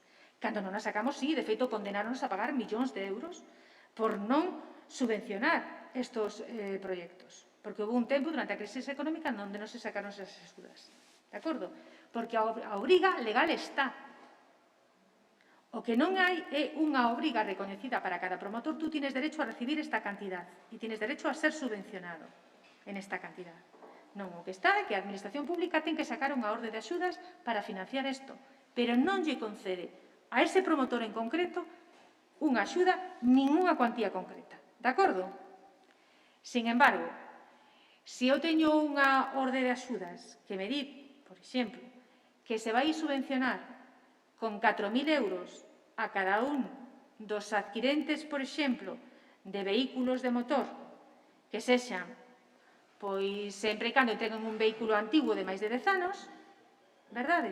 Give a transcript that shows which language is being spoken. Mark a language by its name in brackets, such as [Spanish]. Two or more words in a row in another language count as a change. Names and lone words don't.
[Galician] Cando non a sacamos, sí, de feito, condenáronos a pagar millóns de euros por non subvencionar estos proxectos. Porque houve un tempo, durante a crisis económica, onde non se sacaron esas axudas. De acordo? Porque a obriga legal está. O que non hai é unha obriga recoñecida para cada promotor. [Spanish] Tú tienes derecho a recibir esta cantidad e tienes derecho a ser subvencionado en esta cantidad. [Galician] Non, o que está é que a Administración Pública ten que sacar unha orde de axudas para financiar isto, pero non lle concede a ese promotor en concreto unha axuda nin unha cuantía concreta. De acordo? Sin embargo, se eu teño unha orde de axudas que me di, por exemplo, que se vai subvencionar con 4.000 euros a cada un dos adquirentes, por exemplo, de vehículos de motor que sexan, pois, sempre e cando entreguen un vehículo antigo de máis de 10 anos, verdade?